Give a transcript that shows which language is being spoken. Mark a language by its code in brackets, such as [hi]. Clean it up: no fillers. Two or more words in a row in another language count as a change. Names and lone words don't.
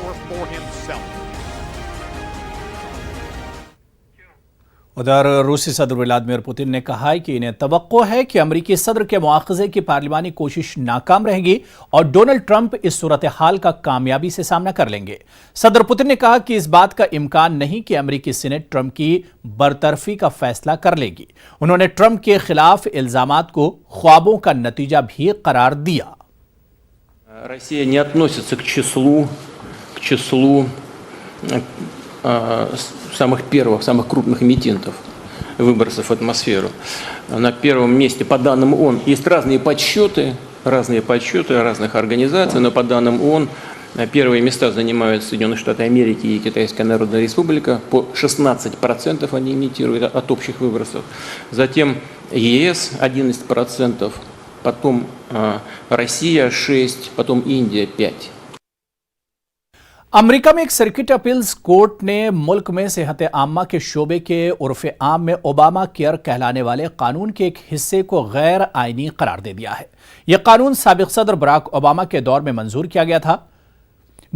[ur] ادھر روسی صدر ولادیمیر پوتن نے کہا ہے کہ انہیں توقع ہے کہ امریکی صدر کے مواخذے کی پارلیمانی کوشش ناکام رہے گی اور ڈونلڈ ٹرمپ اس صورتحال کا کامیابی سے سامنا کر لیں گے۔ صدر پوتن نے کہا کہ اس بات کا امکان نہیں کہ امریکی سینٹ ٹرمپ کی برطرفی کا فیصلہ کر لے گی۔ انہوں نے ٹرمپ کے خلاف الزامات کو خوابوں کا نتیجہ بھی قرار دیا۔ [ru] Россия не относится к числу самых первых, самых крупных эмитентов выбросов в атмосферу. На первом месте, по данным ООН, есть разные подсчеты разных организаций, но по данным ООН первые места занимают Соединенные Штаты Америки и Китайская Народная Республика. По 16% они эмитируют от общих выбросов. Затем ЕС 11%. Потом Россия 6%, потом Индия 5%. [ur] امریکہ میں ایک سرکٹ اپیلز کورٹ نے ملک میں صحت عامہ کے شعبے کے عرف عام میں اوباما کیئر کہلانے والے قانون کے ایک حصے کو غیر آئینی قرار دے دیا ہے۔ یہ قانون سابق صدر براک اوباما کے دور میں منظور کیا گیا تھا۔